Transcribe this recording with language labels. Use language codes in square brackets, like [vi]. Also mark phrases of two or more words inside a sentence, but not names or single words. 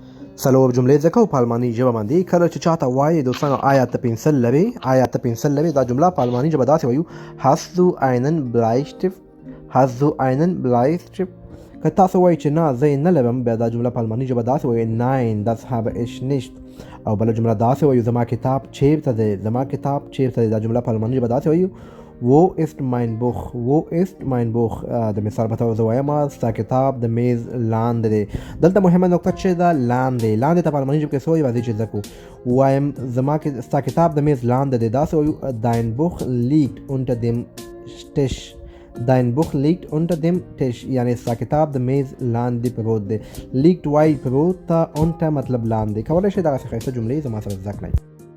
[ps] څلور جملې زده کوو په الماني ژبه باندې. کله چې چاته وایي دوستانو آیا ته پنسل لرې، دا جمله په الماني ژبه داسې وایو [de] hast du einen Bleistift. [ps] که تاسو وایي چې نه زه یې نه لرم، بیا دا جمله په الماني ژبه داسې وایي [de] nein das habe ich nicht. [ps] او بله جمله داسې وایو زما کتاب چیرته دی، دا جمله په الماني ژبه داسې وایو [de] wo ist mein Buch. [ps] د مثال په توګه زه وایم ستا کتاب د میز لاندې دی. دلته مهمه نقطه چې دا لاندې ته په الماني ژبه کې څه وایي، راځئ چې زده کړو. وایم ستا کتاب د میز لاندې دی، داسې وایو [de] dein Buch liegt unter dem Tisch. [ps] یعنی ستا کتاب د میز لاندې پروت دی. liegt وایي پروت ته، unter مطلب لاندې. کولی شئ دغسې ښایسته جملې زما سره زده کړئ.